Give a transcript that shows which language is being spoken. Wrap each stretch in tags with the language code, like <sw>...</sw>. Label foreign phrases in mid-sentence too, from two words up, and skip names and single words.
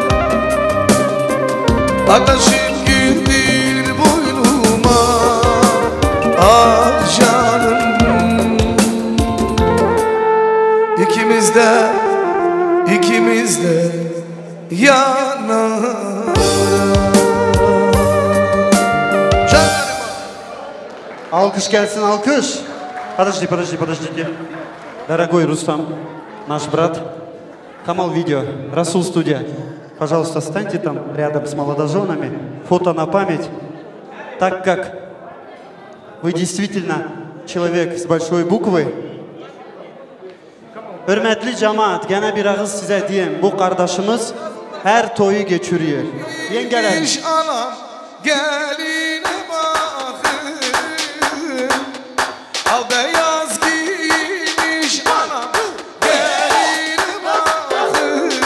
<tr>Ateşim güldür boynuma, ah canım. İkimiz de yanarız. Алкыш gelsin, алкыш.</tr> <ru>Подожди. Дорогой Рустам, наш брат, Камал Видео, Расул Студия. Пожалуйста, станьте там рядом с молодоженами. Фото на память. Так как вы действительно человек с большой буквы.</ru> <tr>Hürmetli cemaat, gene bir ağız size diyeyim. Bu kardeşimiz her toyu geçiriyor. Yengeler. Anam geline bakın, al beyaz giymiş anam geline bakın.</tr>